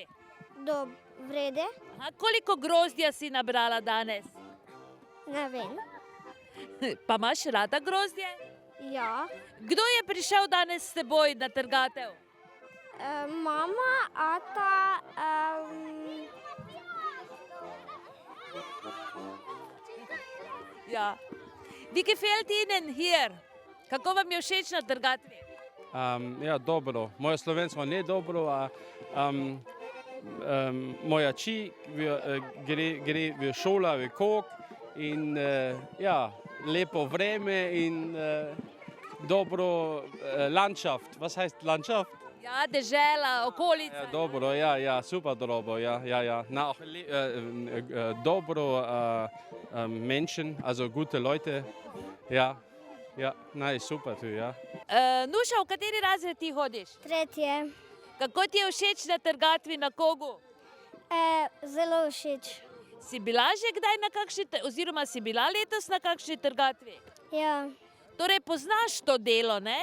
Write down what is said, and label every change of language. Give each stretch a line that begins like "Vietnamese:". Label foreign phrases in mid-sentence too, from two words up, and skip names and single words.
Slovenian: vrede, Koliko grozdja si nabrala danes? ne vem. Pa imaš rada grozdje? Ja, Kdo je prišel danes s teboj na trgatev? mama, ata, Ja.
German: Wie gefällt Ihnen hier?
Slovenian: Kako vam je všeč na trgatvi? Ja, dobro. Moje slovensko ni dobro, a moja či gre v šola, v Kog in ja, lepo vreme in dobro Landschaft.
German: Was heißt Landschaft?
Slovenian: Ja, dežela, okolica. Ja, dobro, ja, super dobro, ja. Na,
German: auch, dobro Menschen, also gute Leute, ja, nein, super tu, ja.
Slovenian: Nuša, v kateri razred ti hodiš? tretje. Kako ti je všeč na trgatvi na Kogu? Zelo všeč. Si bila že kdaj na kakšni, oziroma si bila letos na kakšni trgatvi? Ja, Torej poznaš to delo, ne?